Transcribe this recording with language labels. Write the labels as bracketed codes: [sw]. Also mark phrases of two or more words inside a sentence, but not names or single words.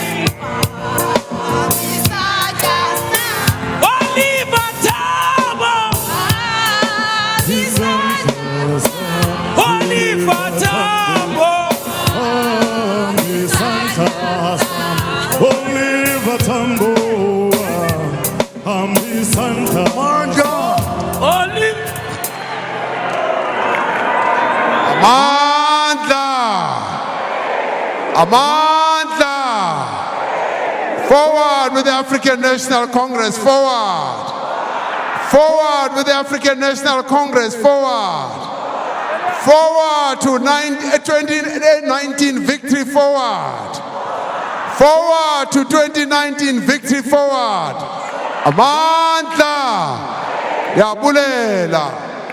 [en] Oliver Tambo, Oliver Tambo. Oliver Tambo, Santa. [xh] Amandla, amandla. [en] Forward with the African National Congress, forward. Forward with the African National Congress, forward. Forward to 2019 victory, forward. Forward to 2019 victory, forward. [xh] Amandla, yabulela.